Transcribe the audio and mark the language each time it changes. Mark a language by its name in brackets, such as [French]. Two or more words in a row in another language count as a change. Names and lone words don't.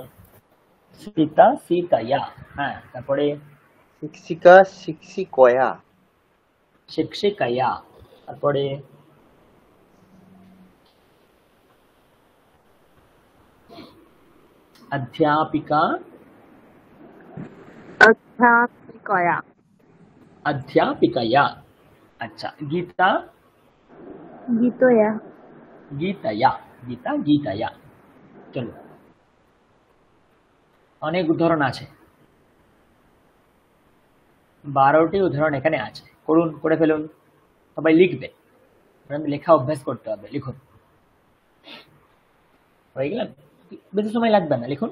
[Sanskrit] সীতা সীতায়া, [Bangla] হ্যাঁ, তারপরে [Sanskrit] শিক্ষিকা শিক্ষিকয়া, শিক্ষিকায়া, তারপরে অধ্যাপিকা अध्यापिकया अध्यापिकया, अच्छा गीता गीतया गीतया, गीता गीतया। [Bangla] চলো, অনেক উদাহরণ আছে, 12টি উদাহরণ এখানে আছে, করুন, করে ফেলুন, সবাই লিখবে, লেখা অভ্যাস করতে হবে, লিখুন। হয়ে গেলাম, বেশি সময় লাগবে না, লিখুন।